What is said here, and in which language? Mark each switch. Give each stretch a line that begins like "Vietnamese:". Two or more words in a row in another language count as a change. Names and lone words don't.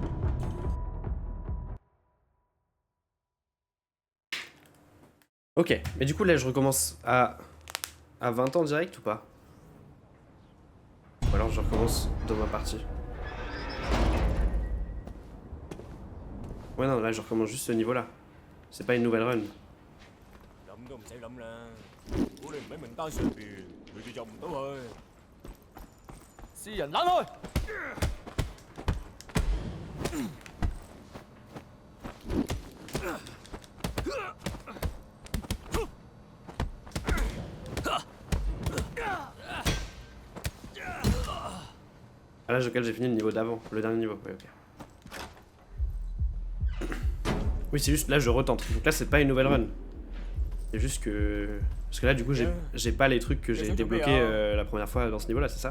French: Ok, mais du coup là je recommence à 20 ans direct ou pas? Ou alors je recommence dans ma partie. Ouais non, là je recommence juste ce niveau là. C'est pas une nouvelle run.
Cantonese: 諗都唔使諗啦，如果你唔喺名單上邊，佢哋入唔到去。私人冷開！
French: À l'âge auquel j'ai fini le niveau d'avant, le dernier niveau, ouais, ok. Oui, c'est juste là je retente. Donc là c'est pas une nouvelle run. C'est juste que. Parce que là du coup j'ai pas les trucs que j'ai débloqués la première fois dans ce niveau là, c'est ça?